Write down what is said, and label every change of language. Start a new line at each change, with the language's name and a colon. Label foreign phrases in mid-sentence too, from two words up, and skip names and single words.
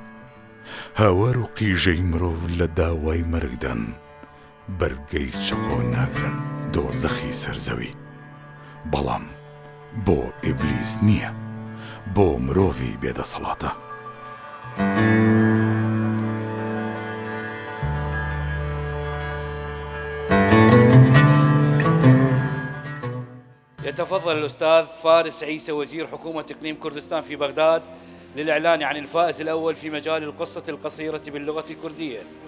Central Kurdish: هاوار و قیژەی مرۆڤ لە داوای مەرگدان بەرگەی چقۆ ناگرن دۆزەخی سەرزەوی، بەڵام بۆ ئیبلیس نییە، بۆ مرۆڤی بێدەسەڵاتە.
Arabic: يتفضل الأستاذ فارس عيسى وزير حكومة إقليم كردستان في بغداد للإعلان عن الفائز الأول في مجال القصة القصيرة باللغة الكردية.